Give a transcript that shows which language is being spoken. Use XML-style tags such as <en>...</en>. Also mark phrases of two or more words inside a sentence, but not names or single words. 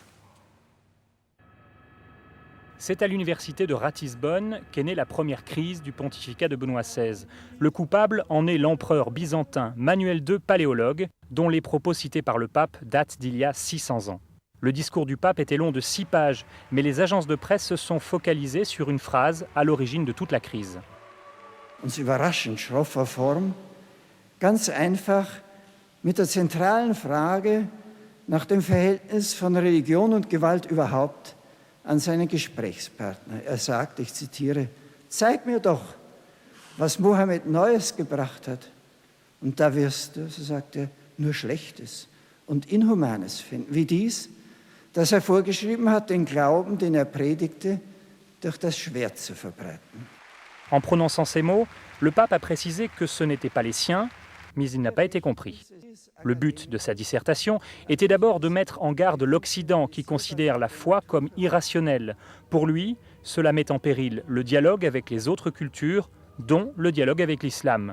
<fr>C'est à l'université de Ratisbonne qu'est née la première crise du pontificat de Benoît XVI. Le coupable en est l'empereur byzantin Manuel II Paléologue, dont les propos cités par le pape datent d'il y a 600 ans. Le discours du pape était long de 6 pages, mais les agences de presse se sont focalisées sur une phrase à l'origine de toute la crise.</fr> <de>Uns überraschend schroffer Form, ganz einfach mit der zentralen Frage nach dem Verhältnis von Religion und Gewalt überhaupt an seinen Gesprächspartner. Er sagt, ich zitiere, zeig mir doch, was Mohammed Neues gebracht hat. Und da wirst du, so sagt er, nur Schlechtes und Inhumanes finden, wie dies, dass er vorgeschrieben hat, den Glauben, den er predigte, durch das Schwert zu verbreiten.</de> <fr>En prononçant ces mots, le pape a précisé que ce n'étaient pas les siens, mais il n'a pas été compris. Le but de sa dissertation était d'abord de mettre en garde l'Occident qui considère la foi comme irrationnelle. Pour lui, cela met en péril le dialogue avec les autres cultures, dont le dialogue avec l'islam.</fr>